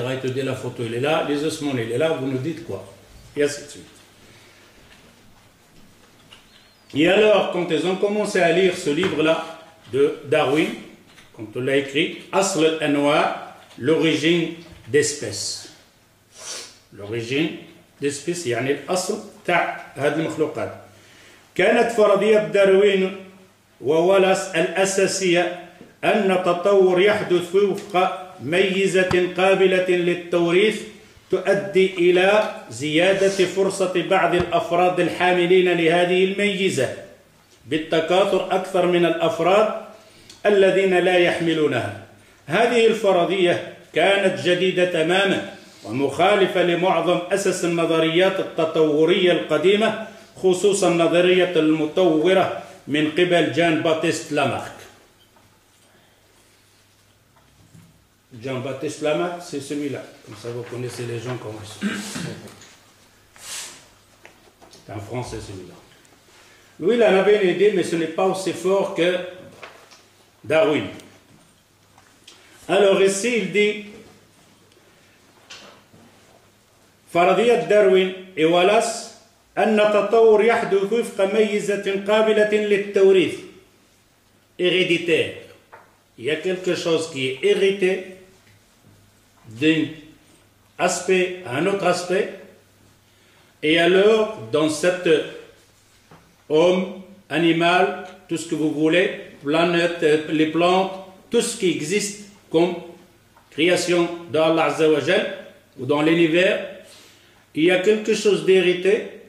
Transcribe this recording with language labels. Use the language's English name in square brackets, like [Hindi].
[French] Et te dit la photo elle est là, les ossements elle est là, vous nous dites quoi? Et ainsi de suite. Et alors, quand ils ont commencé à lire ce livre-là de Darwin, quand on l'a écrit, Asl al-Anwa, l'origine d'espèces. L'origine d'espèces, [Arabic] يعني الأصل تاع هذه المخلوقات. كانت فرضية داروين وولاس الأساسية أن التطور يحدث وفق ميزة قابلة للتوريث تؤدي إلى زيادة فرصة بعض الأفراد الحاملين لهذه الميزة بالتكاثر أكثر من الأفراد الذين لا يحملونها. هذه الفرضية كانت جديدة تماما ومخالفة لمعظم أسس النظريات التطورية القديمة، خصوصا النظرية المطورة من قبل جان باتيست لامارك. [French] Jean-Baptiste Lamarck, c'est celui-là. Comme ça, vous connaissez les gens comme ça. C'est un Français, celui-là. Lui, il en avait une idée, mais ce n'est pas aussi fort que Darwin. Alors ici, il dit [Arabic] فرضية داروين وولاس أن التطور يحدث وفق ميزة قابلة للتوريث héréditaire. [French] Il y a quelque chose qui est hérité d'un aspect à un autre aspect, et alors dans cet homme, animal, tout ce que vous voulez, planète, les plantes, tout ce qui existe comme création d'Allah Azza wa Jal ou dans l'univers, il y a quelque chose d'hérité,